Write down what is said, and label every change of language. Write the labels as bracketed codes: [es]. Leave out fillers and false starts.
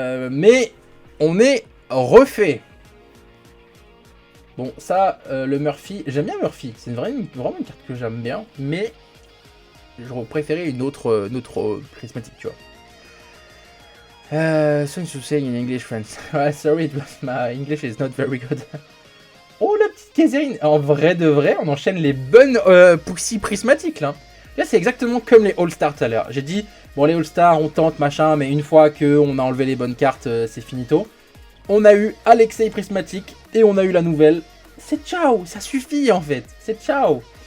[fr] Mais on est refait. Bon, ça, le Murphy, j'aime bien Murphy. C'est vraiment une carte que j'aime bien, mais j'aurais préféré une autre prismatique, tu vois. [en] Thanks for saying in English, friends. Sorry, my English is not very good. [fr] Oh, la petite Kézerine. En vrai de vrai, on enchaîne les bonnes Pouxy prismatiques, là. Là, c'est exactement comme les All-Stars tout à l'heure. J'ai dit, bon, les All-Stars, on tente, machin, mais une fois qu'on a enlevé les bonnes cartes, c'est finito. On a eu Alexei prismatique et on a eu la nouvelle. C'est ciao, ça suffit, en fait. C'est ciao.